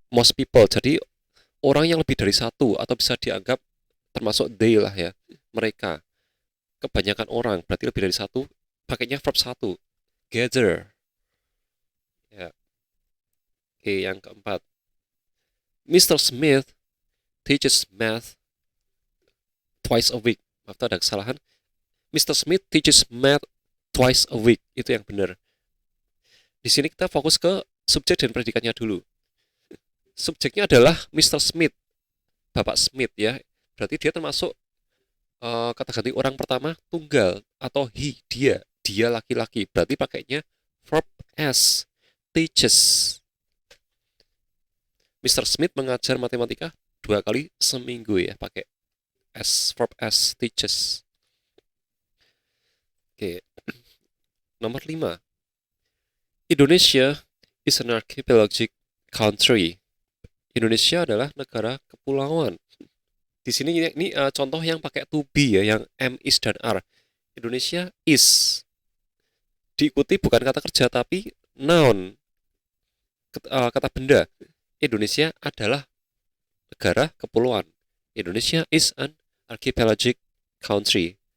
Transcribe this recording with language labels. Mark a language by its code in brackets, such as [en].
[en] Most people, [id] jadi orang yang lebih dari satu atau bisa dianggap termasuk they lah ya, mereka. Kebanyakan orang berarti lebih dari satu, pakainya verb 1, gather ya. Oke, yang keempat, Mr. [en] Smith teaches math twice a week. [id] Maaf, ada kesalahan. [en] Mr. Smith teaches math twice a week, [id] itu yang benar. Di sini kita fokus ke subjek dan predikatnya dulu. Subjeknya adalah Mr. Smith, Bapak Smith ya. Berarti dia termasuk kata ganti orang pertama tunggal atau he, dia laki-laki. Berarti pakainya verb S, teaches. Mr. Smith mengajar matematika 2 kali seminggu ya, pakai S, verb S, teaches. Oke. Nomor 5. [en] Indonesia is an archipelagic country. [id] Indonesia adalah negara kepulauan. Di sini ini contoh yang pakai to be ya, yang am, is, dan are. [en] Indonesia is. [id] Diikuti bukan kata kerja, tapi noun, kata benda. Indonesia adalah negara kepulauan. [en] Indonesia is an archipelagic country.